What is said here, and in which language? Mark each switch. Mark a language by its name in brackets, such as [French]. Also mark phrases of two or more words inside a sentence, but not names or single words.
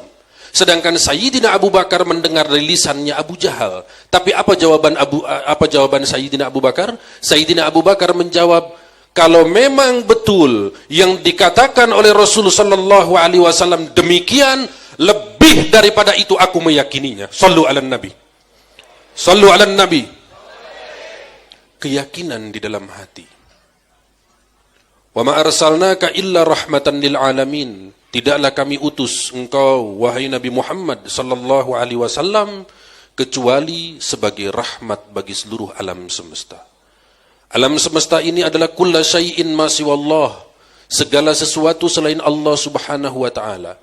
[Indonesian] Sedangkan Sayyidina Abu Bakar mendengar lisannya Abu Jahal. Tapi apa jawaban Sayyidina Abu Bakar? Sayyidina Abu Bakar menjawab, kalau memang betul yang dikatakan oleh Rasulullah SAW demikian, lebih daripada itu aku meyakininya. [Arabic] صلوا على النبي. صلوا على النبي. [Indonesian] Keyakinan di dalam hati. [Arabic] وما أرسلناك إلا رحمة للعالمين. [Indonesian] Tidaklah kami utus engkau wahai Nabi Muhammad [Arabic] صلى الله عليه وسلم [Indonesian] kecuali sebagai rahmat bagi seluruh alam semesta. Alam semesta ini adalah [Arabic] كل شيء ما سوى الله. [Indonesian] Segala sesuatu selain Allah [Arabic] سبحانه وتعالى.